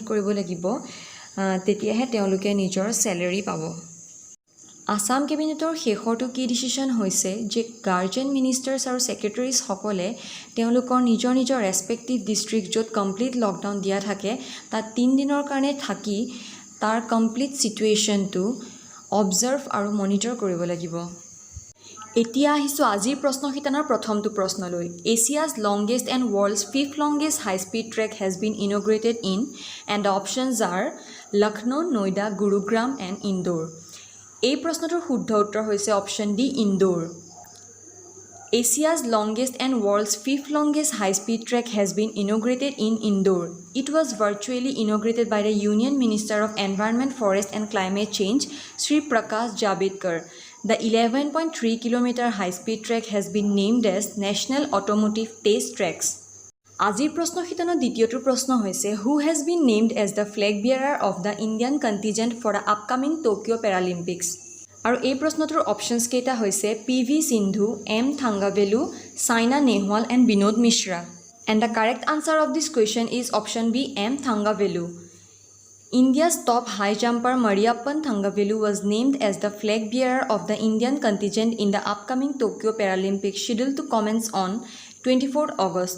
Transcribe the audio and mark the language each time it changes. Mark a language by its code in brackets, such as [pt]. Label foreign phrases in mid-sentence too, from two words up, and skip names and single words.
[as] কৰিব লাগিব তেতিয়াহে তেওঁলোকে নিজৰ স্যালাৰি পাব আসাম কেবিনেটৰ শেষৰটো কি ডিসিশন হৈছে যে [en] guardian ministers [as] আৰু সেক্ৰেটাৰিজ সকলে তেওঁলোকৰ নিজৰ ৰেসপেক্টিভ ডিস্ট্ৰিক্ট য'ত [en] complete lockdown [as] দিয়া থাকে তাত 3 দিনৰ কাৰণে থাকি তাৰ [en] complete situation observe [as] আৰু মনিটৰ কৰিব লাগিব এতিয়া আহিছো আজিৰ প্ৰশ্নখিতানৰ প্ৰথমটো প্ৰশ্নলৈ [en] Asia's longest and world's 5th longest high speed track has been inaugurated in and the options are Lucknow, Noida, Gurugram and Indore [as] এই প্ৰশ্নটোৰ শুদ্ধ উত্তৰ হৈছে [en] option D Indore Asia's longest and world's 5th longest high-speed track has been inaugurated in Indore. It was virtually inaugurated by the Union Minister of Environment, Forest and Climate Change, Sri Prakash Javadekar. The 11.3 km high-speed track has been named as National Automotive Test Tracks. [as] আজিৰ প্ৰশ্নখিতানৰ দ্বিতীয়টো প্ৰশ্ন হৈছে [en] Who has been named as the flag bearer of the Indian contingent for the upcoming Tokyo Paralympics? [as] আৰু এই প্ৰশ্নটোৰ অপশনছ কেইটা হৈছে PV Sindhu, M Thangavelu, Saina Nehwal and Binod Mishra. [en] And the correct answer of this question is option B M Thangavelu. India's top high jumper Mariappan Thangavelu was named as the flag bearer of the Indian contingent in the upcoming Tokyo Paralympics scheduled to commence on 24th August.